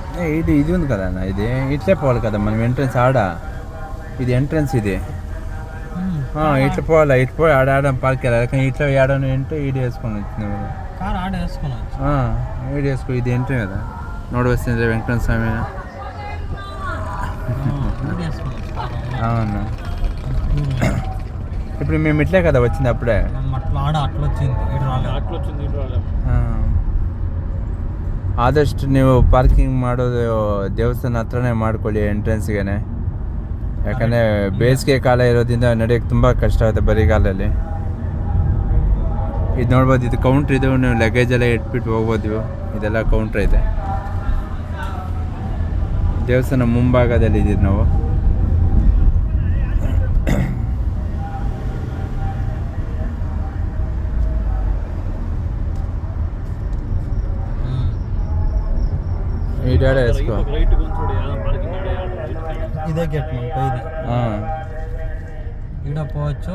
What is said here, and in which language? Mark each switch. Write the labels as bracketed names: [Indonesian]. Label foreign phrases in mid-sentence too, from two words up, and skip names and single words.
[Telugu] ఇది ఉంది కదన్నా, ఇది ఇట్లే పోవాలి కదా మనం ఎంట్రన్స్ ఆడ, ఇది ఎంట్రన్స్ ఇది ఇట్లా పోవాలా, ఇటు పోయి ఆడ పార్క్ వెళ్ళాలి. కానీ ఇట్లా ఆడను ఏంటో ఈడు వేసుకొని వచ్చింది కార్ ఆడ వేసుకోవచ్చు, ఈడు వేసుకో, ఇది ఎంట్రీ కదా ನೋಡುವಸ್ತಿದ್ರೆ వెంకటరమణ స్వామి. అవును, ఇప్పుడు మేము ఇట్లే కదా వచ్చింది అప్పుడే. [Kannada] ಆದಷ್ಟು ನೀವು ಪಾರ್ಕಿಂಗ್ ಮಾಡೋದು ದೇವಸ್ಥಾನ ಹತ್ರನೇ ಮಾಡ್ಕೊಳ್ಳಿ ಎಂಟ್ರೆನ್ಸ್ಗೆ. ಯಾಕಂದರೆ ಬೇಸಿಗೆ ಕಾಲ ಇರೋದ್ರಿಂದ ನಡೆಯೋಕ್ಕೆ ತುಂಬ ಕಷ್ಟ ಆಗುತ್ತೆ ಬರಿಗಾಲಲ್ಲಿ. ಇದು ನೋಡ್ಬೋದು, ಇದು ಕೌಂಟ್ರ್, ಇದು ನೀವು ಲಗೇಜ್ ಎಲ್ಲ ಇಟ್ಬಿಟ್ಟು ಹೋಗ್ಬೋದು. ಇದೆಲ್ಲ ಕೌಂಟ್ರ್ ಇದೆ. ದೇವಸ್ಥಾನ ಮುಂಭಾಗದಲ್ಲಿ ಇದ್ದೀವಿ ನಾವು. [Telugu] ఈడాడ వేసుకో, ఇదే గేట్ ఇది ఈడ పోవచ్చు.